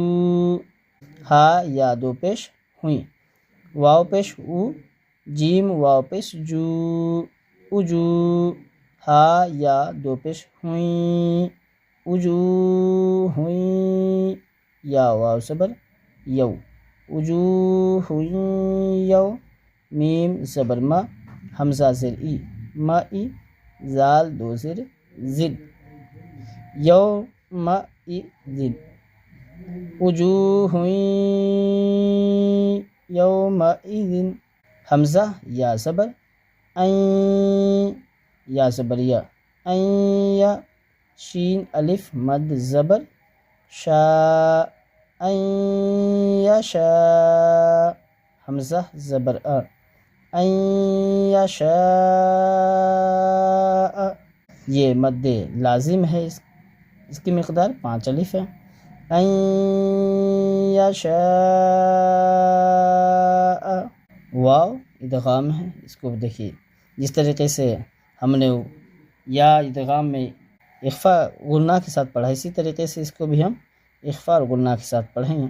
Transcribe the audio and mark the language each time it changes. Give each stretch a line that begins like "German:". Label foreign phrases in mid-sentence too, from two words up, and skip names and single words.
Urdu: ہا یا 2 پیش ہوئیں، واو پیش او، جیم واو پیش جو، اجو۔ ہا یا 2 پیش ہوئیں، اجو ہوئیں، یا واو زبر یو، اجو ہوئیں یو۔ میم زبر ما، حمزہ زیر ای، ما ای، زال 2 زیر زد، یو ما ای زد،
Arabic: وجوہ یومئذ۔
Urdu: حمزہ یا زبر این، یا زبر یا، این یا، شین الف مد زبر شا،
Arabic: این یشا۔
Urdu: حمزہ زبر آ،
Arabic: این یشاء،
Urdu: یہ مد لازم ہے، اس کی مقدار 5 الف ہے،
Arabic: این یشاء۔
Urdu: واو ادغام ہے، اس کو دیکھیے جس طریقے سے ہم نے یا ادغام میں اخفاء غنہ کے ساتھ پڑھا، اسی طریقے سے اس کو بھی ہم اخفاء اور غنہ کے ساتھ پڑھیں گے۔